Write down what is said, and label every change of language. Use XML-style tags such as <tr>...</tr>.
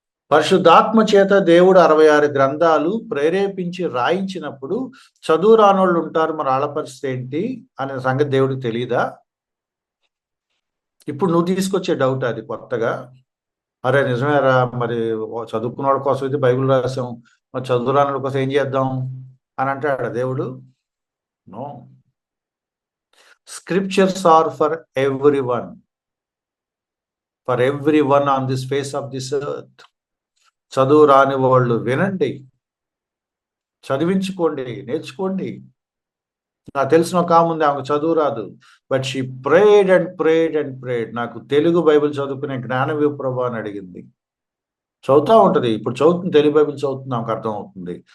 <te>పరిశుద్ధాత్మ చేత దేవుడు 66 గ్రంథాలు ప్రేరేపించి రాయించినప్పుడు చదువు రానోళ్ళు ఉంటారు, మరి వాళ్ళ పరిస్థితి ఏంటి అనే సంగతి దేవుడికి తెలియదా? ఇప్పుడు నువ్వు తీసుకొచ్చే డౌట్ అది కొత్తగా, అరే నిజమేరా, మరి చదువుకున్న వాళ్ళ కోసం అయితే బైబిల్ రాసాం, మరి చదువు రాని వాళ్ళ కోసం ఏం చేద్దాం అని అంటాడు దేవుడు?</te> <en>No. Scriptures are for everyone. For everyone on this face of this earth.</en> <te>చదువు రాని వాళ్ళు వినండి, చదివించుకోండి, నేర్చుకోండి. నాకు తెలిసిన ఒక ఆమె ఉంది, ఆమెకు చదువు రాదు,</te> <en>but she prayed and prayed</en> <te>and prayed. నాకు తెలుగు బైబిల్ చదువుకునే జ్ఞానం ఇవ్వు ప్రభు అని అడిగింది. చదువుతా ఉంటది, ఇప్పుడు చదువుతుంది, తెలుగు బైబిల్ చదువుతుంది, ఆమెకు అర్థం అవుతుంది.</te>